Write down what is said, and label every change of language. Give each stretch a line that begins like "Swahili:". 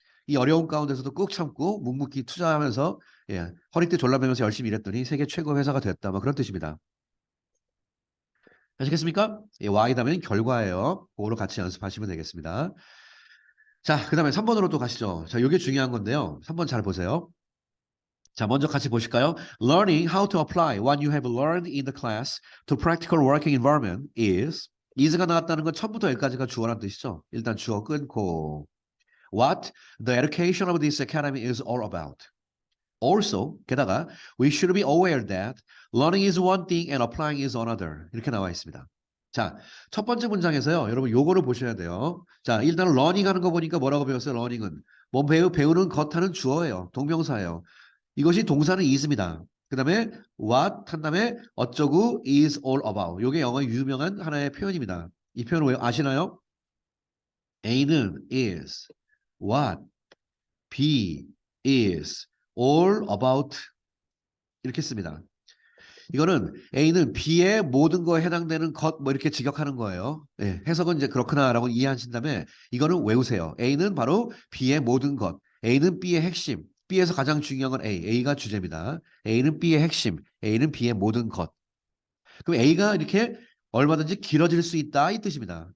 Korean: 이 어려운 가운데서도 꾹 참고 묵묵히 투자하면서 예, 허리띠 졸라매면서 열심히 일했더니 세계 최고 회사가 됐다. 뭐 그런 뜻입니다. 아시겠습니까? 예, y 다음엔 결과예요. 그거로 같이 연습하시면 되겠습니다. 자, 그 다음에 3번으로 또 가시죠. 자, 이게 중요한 건데요. 3번 잘 보세요. 자, 먼저 같이 보실까요?
English: Learning how to apply what you have learned in the class to practical working environment is가
Korean: 나왔다는 건 처음부터 여기까지가 주어란 뜻이죠. 일단 주어 끊고
English: what the education of this academy is all about. Also, 게다가 we should be aware that learning is one thing and applying is another.
Korean: 이렇게 나와 있습니다. 자, 첫 번째 문장에서요. 여러분 요거를 보셔야 돼요. 자, 일단 learning 하는 거 보니까 뭐라고 배웠어요? learning은 뭐 배우는 것 하는 주어예요. 동명사예요. 이것이 동사는 is입니다. 그 다음에 what 한 다음에 어쩌고 is all about. 요게 영어의 유명한 하나의 표현입니다. 이 표현을 왜 아시나요? A는 is, what, B is all about 이렇게 씁니다. 이거는 A는 B의 모든 거에 해당되는 것 뭐 이렇게 직역하는 거예요. 예, 해석은 이제 그렇구나라고 이해하신 다음에 이거는 외우세요. A는 바로 B의 모든 것. A는 B의 핵심. B에서 가장 중요한 건 A. A가 주제입니다. A는 B의 핵심. A는 B의 모든 것. 그럼 A가 이렇게 얼마든지 길어질 수 있다 이 뜻입니다.